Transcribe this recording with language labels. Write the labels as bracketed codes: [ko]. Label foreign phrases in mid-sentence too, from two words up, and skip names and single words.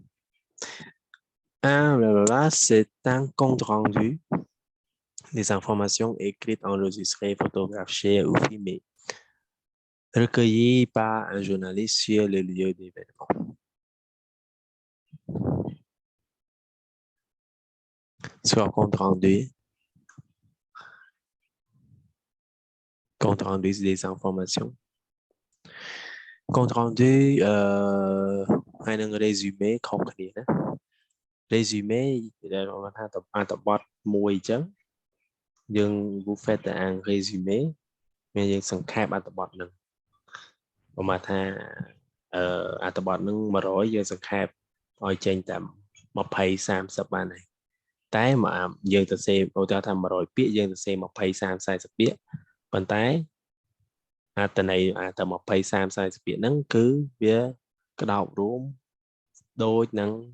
[fr] C'est un compte rendu des informations écrites, enregistrées, photographiées ou filmées, recueillies par un journaliste sur le lieu d'événement. Soit compte rendu des informations. Compte rendu, [km] hay នឹង résumé ខុសគ្នាណា résumé ដែលគេថាអត្ថបទមួយអញ្ចឹងយើង [fr] vous faites un résumé [km] មានយើងសង្ខេបអត្ថបទហ្នឹងប្រហែលថាអត្ថបទហ្នឹង100យើងសង្ខេបឲ្យចេញតែ20 30បានហើយតែយើងទៅសេឧទាហរណ៍ថា100ពាក្យយើងទៅសេ20 30 40ពាក្យប៉ុន្តែអត្ថន័យតែ20 30 40ពាក្យហ្នឹងគឺវាក្តោបរួមដូចនឹង